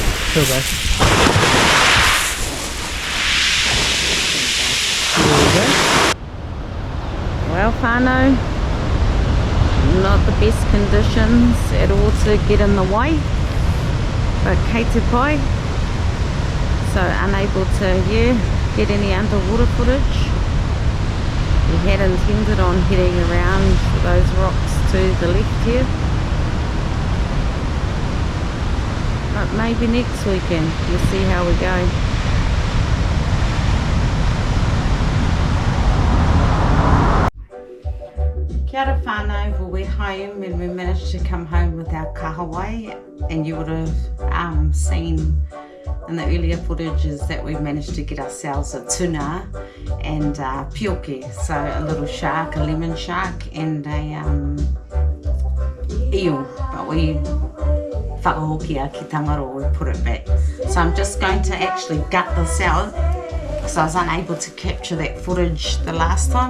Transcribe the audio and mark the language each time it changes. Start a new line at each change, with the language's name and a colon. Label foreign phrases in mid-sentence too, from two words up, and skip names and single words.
English: Here we go. Well, whānau, not the best conditions at all to get in the way, but
Māori: kei te pai,
English: so unable to get any underwater footage. We had intended on heading around those rocks to the left here, but maybe next weekend. We'll see how we go.
Māori: Kia ora whānau,
English: well, we're home and we managed to come home with our kahawai, and you would have seen in the earlier footages that we managed to get ourselves a tuna and pioke, so a little shark, a lemon shark, and a eel, but we
Māori: whakahokia ki tangaro,
English: we put it back. So I'm just going to actually gut this out because I was unable to capture that footage the last time.